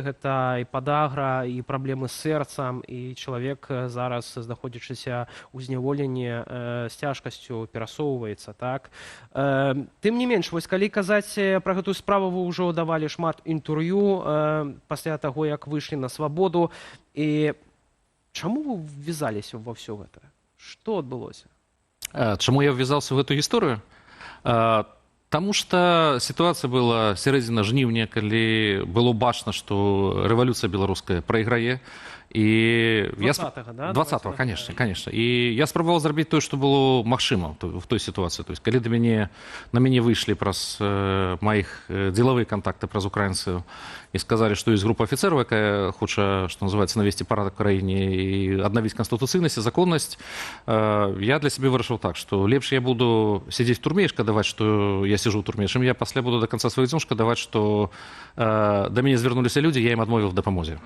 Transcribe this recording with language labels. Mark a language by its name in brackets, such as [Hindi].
[Belarusian] Гэта і падагра, і праблемы з сэрцам, і чалавек зараз, знаходзячыся ў зняволенні, з цяжкасцю перасоўваецца, так? Тым не менш, вось калі казаць пра гэтую справу, вы ўжо давалі шмат інтэрв'ю пасля таго, як выйшлі на свабоду. І чаму вы ввязаліся ва ўсё гэта? Што адбылося? [Russian] Чаму я ввязался в эту гісторыю? [Belarusian] Таму што сітуацыя была сярэдзіна жніўня, калі было бачна, што рэвалюцыя беларуская прайграе. І 20-го, да? [Russian] 20-го, конечно. [Belarusian] І я спрабаваў зрабіць тое, што было магчыма в той сітуацыі. То есть, калі на мяне выйшлі праз маіх дзелавыя кантакты, праз украінцаў, і сказалі, што ёсць група афіцэраў, якая хоча, што называецца, навесці парадак у краіне і аднавіць канстытуцыйнасць і законнасць, я для сябе вырашыў так, што лепш я буду сядзець в турме і шкадаваць, што я сижу ў турме, чым я пасля буду до канца сваіх дзён шкадаваць, што да мяне звярнуліся людзі, я ім адмовіў в дапамозе.